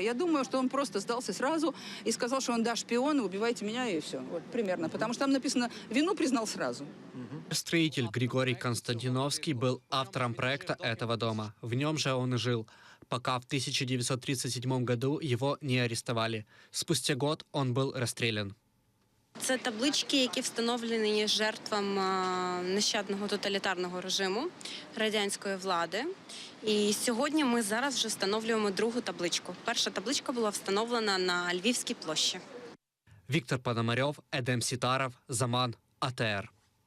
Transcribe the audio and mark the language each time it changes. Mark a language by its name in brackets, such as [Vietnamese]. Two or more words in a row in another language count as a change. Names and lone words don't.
[Russian] Я думаю, что он просто сдался сразу и сказал, что он, да, шпион, убивайте меня, и все. Вот примерно. Потому что там написано, вину признал сразу. Строитель Григорий Константиновский был автором проекта этого дома. В нем же он и жил, пока в 1937 году его не арестовали. Спустя год он был расстрелян. [Ukrainian] Це таблички, які встановлені жертвам нещадного тоталітарного режиму радянської влади. І сьогодні ми зараз вже встановлюємо другу табличку. Перша табличка була встановлена на Львівській площі. Віктор Пономарьов, Едем Сітаров, Заман, АТР.